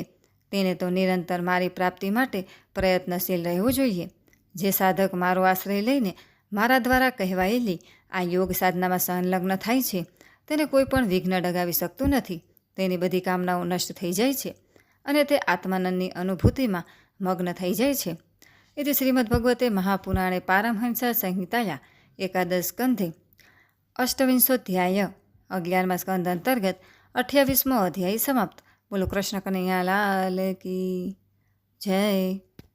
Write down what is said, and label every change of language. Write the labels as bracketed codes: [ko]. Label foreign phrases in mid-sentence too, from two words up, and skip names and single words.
[gu] તેને તો નિરંતર મારી પ્રાપ્તિ માટે પ્રયત્નશીલ રહેવું જોઈએ. જે સાધક મારો આશ્રય લઈને મારા દ્વારા કહેવાયેલી આ યોગ સાધનામાં સંલગ્ન થાય છે તેને કોઈ પણ વિઘ્ન ડગાવી શકતું નથી. તેની બધી કામનાઓ નષ્ટ થઈ જાય છે અને તે આત્માનંદની અનુભૂતિમાં મગ્ન થઈ જાય છે. [sa] इति श्रीमद्भगवते महापुराणे पारमहंसा संहिताया एकादश स्कंधे अष्टविंशोध्याय [gu] 11મા સ્કંદ અંતર્ગત 28મો અધ્યાય સમાપ્ત. બોલો [hi] कृष्ण कनैया लाल की जय.